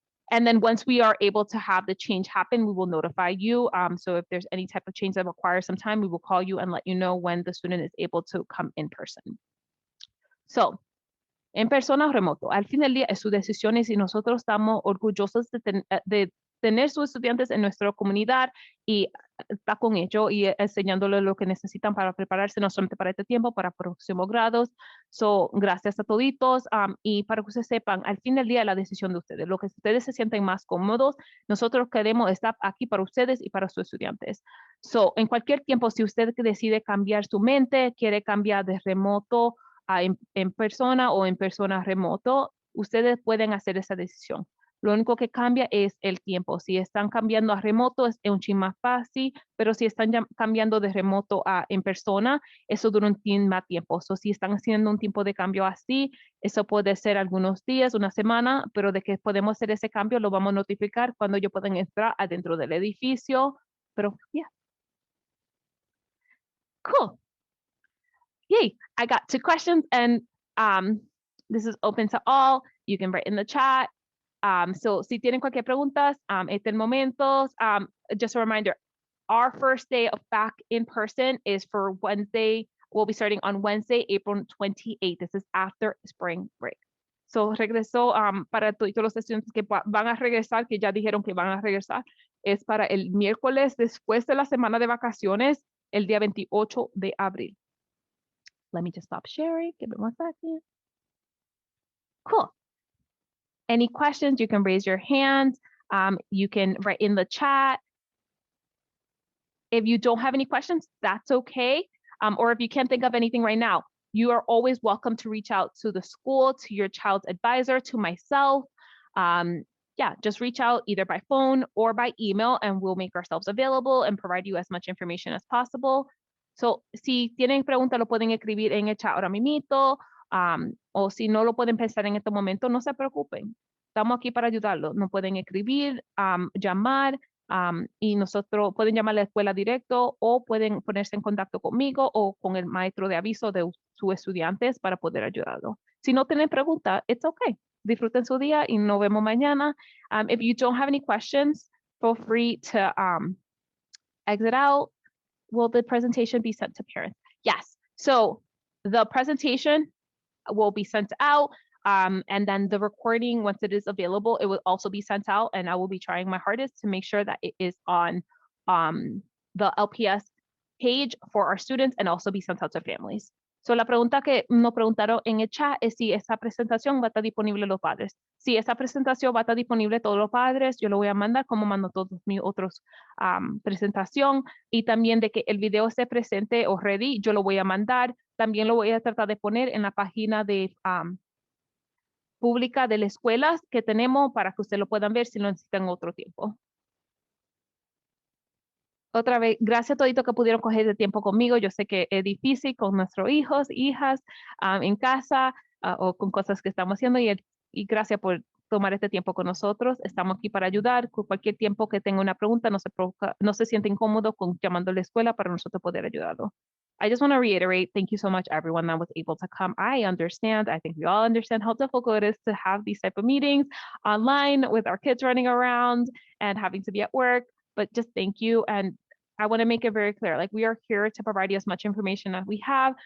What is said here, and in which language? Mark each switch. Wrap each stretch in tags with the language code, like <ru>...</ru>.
<en>And then once we are able to have the change happen, we will notify you. So if there's any type of change that requires some time, we will call you and let you know when the student is able to come in person.</en> <es>So, en persona o remoto, al fin del día es su decisión y si nosotros estamos orgullosos de tener sus estudiantes en nuestra comunidad y estar con ellos y enseñándoles lo que necesitan para prepararse no solamente para este tiempo, para próximos grados. So, gracias a toditos y para que ustedes sepan, al fin del día la decisión de ustedes, lo que ustedes se sienten más cómodos, nosotros queremos estar aquí para ustedes y para sus estudiantes. So, en cualquier tiempo, si usted decide cambiar su mente, quiere cambiar de remoto en persona o en persona remoto, ustedes pueden hacer esa decisión. Lo único que cambia es el tiempo. Si están cambiando a remoto es un chin más fácil, pero si están cambiando de remoto a en persona, eso dura un chin más tiempo. So, si están haciendo un tiempo de cambio así, eso puede ser algunos días, una semana, pero de que podemos hacer ese cambio lo vamos a notificar cuando ellos puedan entrar adentro del edificio.</es> <en>Pero, yeah, cool. Yay, I got 2 questions and this is open to all. You can write in the chat.</en> <es>So si tienen cualquier preguntas, este es el momento.</es> <en>Just a reminder, our first day of back in person is for Wednesday. We'll be starting on Wednesday, April 28th. This is after spring break.</en> <es>So regresó para todos los estudiantes que van a regresar, que ya dijeron que van a regresar, es para el miércoles después de la semana de vacaciones, el día 28 de abril.</es> <en>Let me just stop sharing. Give it 1 second. Cool. Any questions, you can raise your hand. You can write in the chat. If you don't have any questions, that's okay. Or if you can't think of anything right now, you are always welcome to reach out to the school, to your child's advisor, to myself. Yeah, just reach out either by phone or by email and we'll make ourselves available and provide you as much information as possible.</en> <es>So, si tienen preguntas, lo pueden escribir en el chat ahora mismo. O si no lo pueden pensar en este momento, no se preocupen. Estamos aquí para ayudarlos. Nos pueden escribir, llamar, y nosotros pueden llamar a la escuela directo o pueden ponerse en contacto conmigo o con el maestro de aviso de sus estudiantes para poder ayudarlo. Si no tienen preguntas,</es> <en>it's okay.</en> <es>Disfruten su día y nos vemos mañana.</es> <en>If you don't have any questions, feel free to exit out. Will the presentation be sent to parents? Yes. So the presentation will be sent out. And then the recording, once it is available, it will also be sent out. And I will be trying my hardest to make sure that it is on the LPS page for our students and also be sent out to families.</en> <es>So la pregunta que nos preguntaron en el chat es si esa presentación va a estar disponible a los padres. Si esa presentación va a estar disponible a todos los padres, yo lo voy a mandar como mando todos mis otros presentación y también de que el video esté presente o ready, yo lo voy a mandar. También lo voy a tratar de poner en la página de pública de la escuela que tenemos para que ustedes lo puedan ver si lo necesitan otro tiempo. Otra vez, gracias a todito que pudieron coger de tiempo conmigo. Yo sé que es difícil con nuestros hijos, hijas en casa o con cosas que estamos haciendo y gracias por tomar este tiempo con nosotros. Estamos aquí para ayudar. Con cualquier tiempo que tenga una pregunta, no se siente incómodo con llamando a la escuela para nosotros poder ayudarlo.</es> <en>I just want to reiterate, thank you so much, everyone that was able to come. I understand. I think we all understand how difficult it is to have these type of meetings online with our kids running around and having to be at work. But just thank you. And I want to make it very clear, like we are here to provide you as much information as we have.</en>